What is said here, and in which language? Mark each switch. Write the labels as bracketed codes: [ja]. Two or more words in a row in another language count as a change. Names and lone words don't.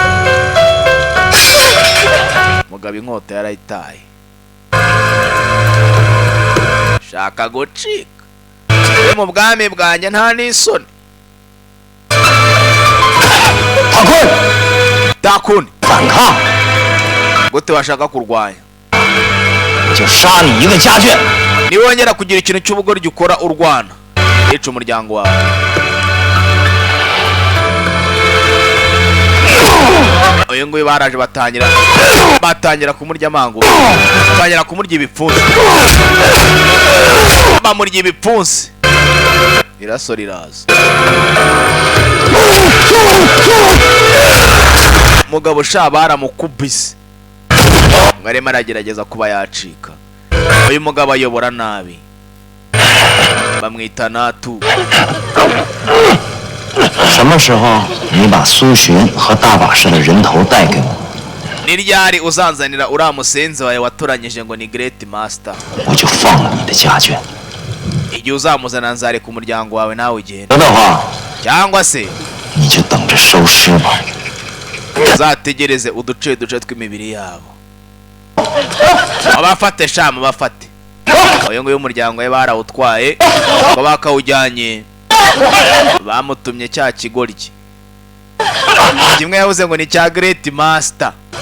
[rw] Mugabo inkota yarayitaye. Shaka gucika. Mu bwami bwanjye nta n'isoni. Takuni [zh] 反抗， [rw] gute washaka kurwanya [zh] 就杀你一个家眷。 [rw] niwongera kugira ikintu cy'ubugoryi ukora urwana yica umuryango wawe. Uyu nguyu baraje batangira kumurya amangu, batangira kumurya ibipfunsi, bamurya ibipfunsi, iraso riraza. Mugabo sha baramukubise ngo arimo aragerageza kuba yacika. Uyu mugabo ayobora nabi, bamwita Natu. [zh] 什么时候你把苏洵和大把式的人头带给我， [rw] Ni ryari uzanzanira uriya musenzi wawe watoranyije ngo ni [en] Great Master? [zh] 我就放了你的家眷。 [rw] Igihe uzamuzana nzareka umuryango wawe nawe ugenda, [zh] 得的话， [rw] cyangwa se [zh] 你就等着收尸吧。 [rw] uzategereze uduce tw'imibiri yabo. Abafate shamu bafate. Uyu nguyu umuryango we barawutwaye ngo bakawujyanye, bamutumye cya kigoryi kimwe yavuze ngo ni cya [en] Great Master.